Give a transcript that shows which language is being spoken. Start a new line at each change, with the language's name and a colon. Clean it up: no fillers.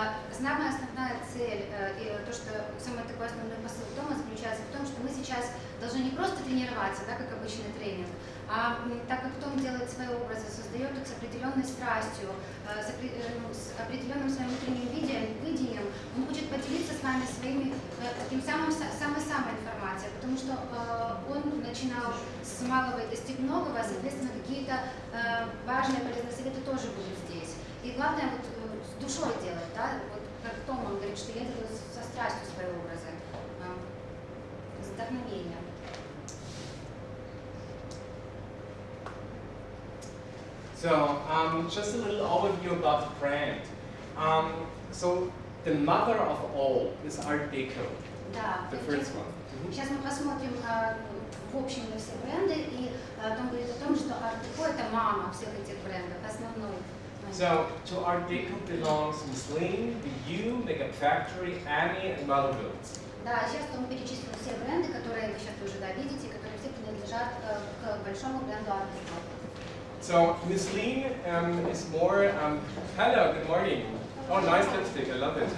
Russian: Самая основная цель и то, что самый такой основной посыл Тома заключается в том, что мы сейчас должны не просто тренироваться, да, как обычный тренинг, а так как Том делает свои образы, создает их с определенной страстью, с определенным своим внутренним видением, он хочет поделиться с вами своими таким самой информацией, потому что он начинал с малого и достиг многого, соответственно, какие-то важные полезные советы тоже будут здесь. И главное, вот, с душой делать, да, вот как Том, он говорит, что я делаю со страстью свои образы, с вдохновением.
English: So, just a little overview about the brand. So, the mother of all is Art Deco,
Russian: Да,
English: the first one.
Russian: сейчас мы посмотрим в общем на все бренды, и Том говорит о том, что Art Deco это мама всех этих брендов, основной.
English: So, to Art Deco belongs Muslim, BU, Makeup Factory, Annie, and Mother Goods.
Russian: Да, сейчас Том перечислил все бренды, которые вы сейчас уже видите, которые все принадлежат к большому бренду Art Deco.
English: So, Muslim is more, hello, good morning. Oh, nice lipstick, I love it.